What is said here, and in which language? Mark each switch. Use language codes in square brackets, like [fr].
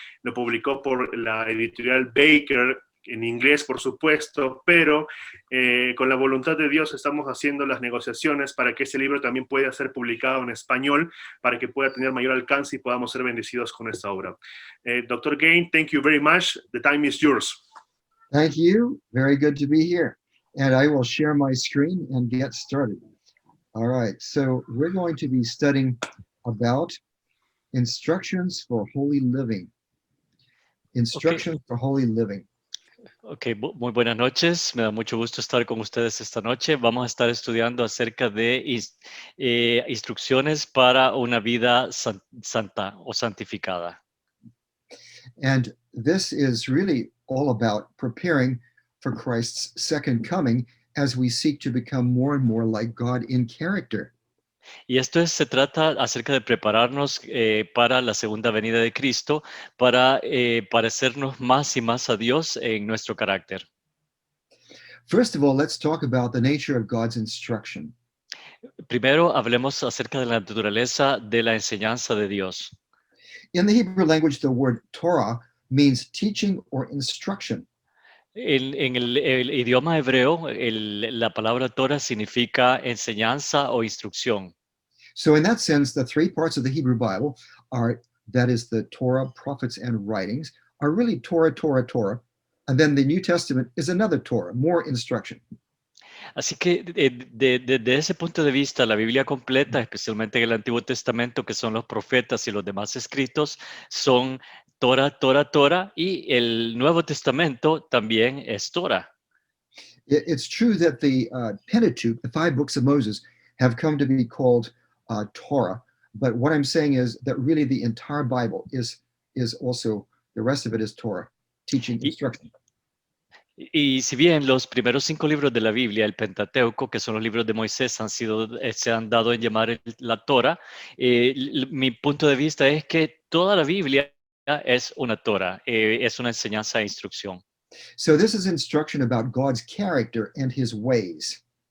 [es] Lo publicó por la editorial Baker, en inglés, por supuesto, pero con la voluntad de Dios estamos haciendo las negociaciones para que ese libro también pueda ser publicado en español, para que pueda tener mayor alcance y podamos ser bendecidos con esta obra. [en] Dr. Gane, thank you very much. The time is yours. Thank you. Very good to be here. And I will share my screen and get started. All right, so we're going to be studying about instructions for holy living. Instructions for holy living. [es] Ok, muy buenas noches. Me da mucho gusto estar con ustedes esta noche. Vamos a estar estudiando acerca de instrucciones para una vida santa o santificada. [en] And this is really all about preparing for Christ's second coming as we seek to become more and more like God in character. [es] Y esto se trata acerca de prepararnos para la segunda venida de Cristo, para parecernos más y más a Dios en nuestro carácter. [en] First of all, let's talk about the nature of God's instruction. [es] Primero, hablemos acerca de la naturaleza de la enseñanza de Dios. [en] In the Hebrew language, the word Torah means teaching or instruction. [es] En el idioma hebreo, la palabra Torah significa enseñanza o instrucción. [en] So in that sense, the 3 parts of the Hebrew Bible are, that is the Torah, prophets, and writings, are really Torah, Torah, Torah. And then the New Testament is another Torah, more instruction. [es] Así que desde ese punto de vista, la Biblia completa, especialmente en el Antiguo Testamento, que son los profetas y los demás escritos, son Torah, Torah, Torah, y el Nuevo Testamento también es Torah. [en] It's true that the Pentateuch, the 5 books of Moses, have come to be called Torah. But what I'm saying is that really the entire Bible is also, the rest of it is Torah, teaching, instruction. [es] Y si bien los primeros 5 libros de la Biblia, el Pentateuco, que son los libros de Moisés, se han dado en llamar la Torah, mi punto de vista es que toda la Biblia es una Torah, es una enseñanza e instrucción. [en] So this is instruction about God's character and his ways.